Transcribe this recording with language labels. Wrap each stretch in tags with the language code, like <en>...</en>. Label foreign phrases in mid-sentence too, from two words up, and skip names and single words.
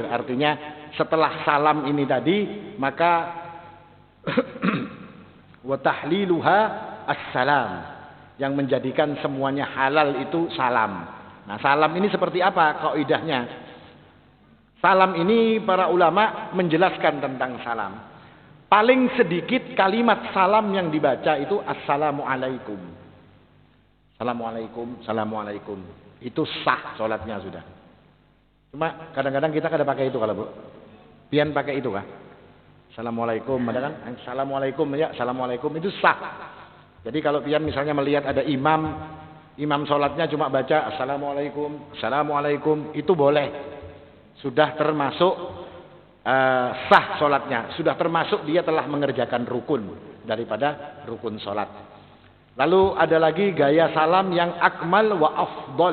<id>Artinya setelah salam ini tadi maka</id> <ar>wa tahliluha as-salam.</ar> <id>Yang menjadikan semuanya halal itu salam. Nah salam ini seperti apa kaidahnya? Salam ini para ulama menjelaskan tentang salam. Paling sedikit kalimat salam yang dibaca itu assalamualaikum.</id> <ar>Assalamualaikum, assalamualaikum.</ar> <id>Itu sah sholatnya sudah. Cuma kadang-kadang kita kada pakai itu kalau Bu.</id> <bjn>Pian pakai itu kah?</bjn> <id>Assalamualaikum, ada kan? Assalamualaikum ya, assalamualaikum itu sah. Jadi kalau pian misalnya melihat ada imam sholatnya cuma baca assalamualaikum, assalamualaikum, itu boleh. Sudah termasuk sah sholatnya. Sudah termasuk dia telah mengerjakan rukun daripada rukun sholat. Lalu ada lagi gaya salam yang</id> <ar>akmal wa afdol.</ar>